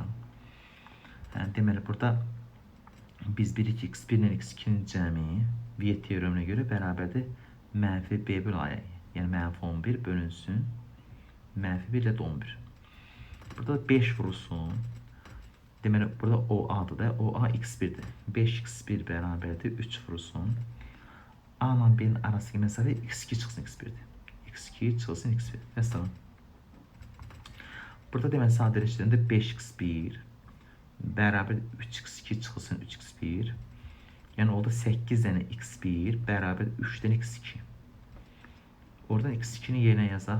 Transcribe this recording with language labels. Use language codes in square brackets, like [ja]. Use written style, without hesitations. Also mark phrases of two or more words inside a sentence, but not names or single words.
[az] Yani deməli burada biz bilik x1 ile x2'nin cəmi Viet teoreminə görə bərabərdir -b bölü a'ya. Yəni -11 bölünsün -1 ilə 11. Burada 5 vurulsun. Deməli burada OA'dır da, OA x1'dir. 5x1 bərabərdir 3 vurulsun. [tr] A ile B'nin arasındaki mesafe [az] x2 çıxsın x1'dir. x2 çıxsın x1. Mesela burada deməli sadələşdirəndə 5x1 bərabər 3x2 çıxılsın 3x1. Yəni orada 8 dənə x1 bərabər 3 dənə x2. Oradan x2'nin yerine yazaq.